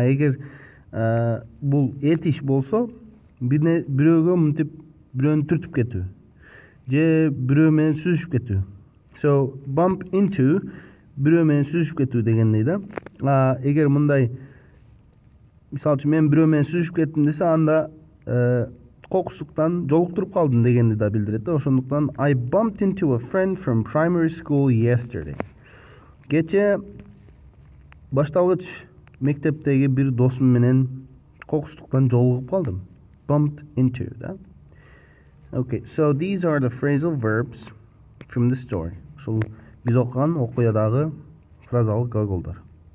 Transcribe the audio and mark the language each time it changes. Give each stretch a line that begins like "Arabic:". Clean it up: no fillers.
Kyrgyz: Эгер бул этиш болсо, бирөөгө мынтип бирөөнү түртүп кетүү, же бирөө менен сүзүшүп кетүү. So, bump into бирөө менен сүзүшүп кетүү дегендей да. Эгер мындай, мисалы үчүн мен бирөө менен сүзүшүп кеттим десе, анда кокусуктан жолуктуруп калдым дегенди да билдирет да.
English: Ошондуктан I bumped into a friend from primary school yesterday.
Kyrgyz: Кече башталгыч мектептеги бир досум менен кокустуктан жолугуп калдым.
English: Bumped into, да. Okay, so these are the phrasal verbs from the story.
Kyrgyz: Ушул биз окуган окуядагы фразалык глаголдор.